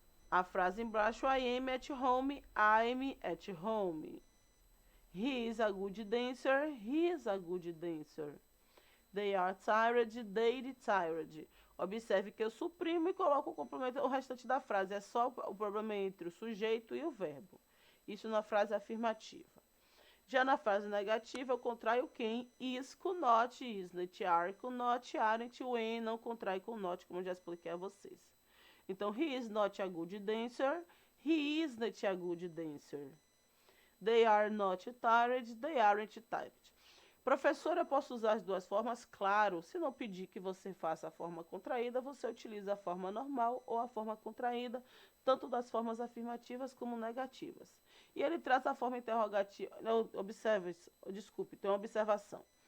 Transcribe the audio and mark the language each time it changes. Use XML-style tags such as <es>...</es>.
<pt>A frase embaixo,</pt> <en>I am at home, I'm at home. He is a good dancer, he is a good dancer. They are tired, they're tired.</en> <pt>Observe que eu suprimo e coloco o complemento, o restante da frase. É só o problema entre o sujeito e o verbo. Isso na frase afirmativa. Já na frase negativa, eu contraio quem? Is com not, isn't, are com not, aren't, when, não contrai com not, como eu já expliquei a vocês.</pt> <en>Então, he is not a good dancer, he isn't a good dancer. They are not tired, they aren't tired.</en> <pt>Professora, eu posso usar as duas formas? Claro, se não pedir que você faça a forma contraída, você utiliza a forma normal ou a forma contraída, tanto das formas afirmativas como negativas. E ele traz a forma interrogativa. Desculpe, tem uma observação.</pt>